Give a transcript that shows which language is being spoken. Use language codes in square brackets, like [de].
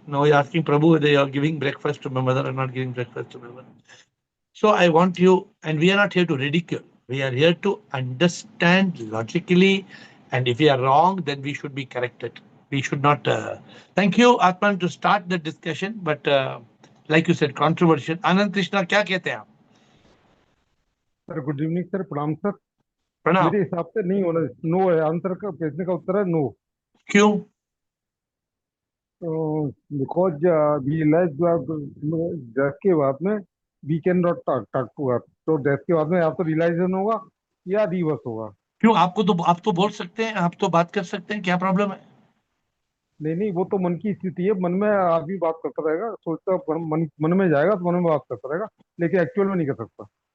[en] Now you're asking Prabhu whether you're giving breakfast to my mother or not giving breakfast to my mother. So I want you, and we are not here to ridicule. We are here to understand logically, and if we are wrong, then we should be corrected. We should not. Thank you, Atman, to start the discussion. But like you said, controversial. [hi] Anand Krishna, क्या कहते हैं आप? Sir good evening sir, प्रणाम sir. प्रणाम। मेरे हिसाब से नहीं होना, नो है आंसर का, प्रश्न का उत्तर है नो। क्यों? [en] Because we realized death [hi] के बाद में [en] we cannot talk to her. [hi] तो death के बाद में या तो realization होगा या reverse होगा. क्यों? आप तो बोल सकते हैं, आप तो बात कर सकते हैं, क्या प्रॉब्लम है? नहीं नहीं, वो तो मन की स्थिति है. मन में आदमी बात करता रहेगा, सोचता मन में जाएगा तो मन में बात करता रहेगा, लेकिन एक्चुअल में नहीं कर सकता.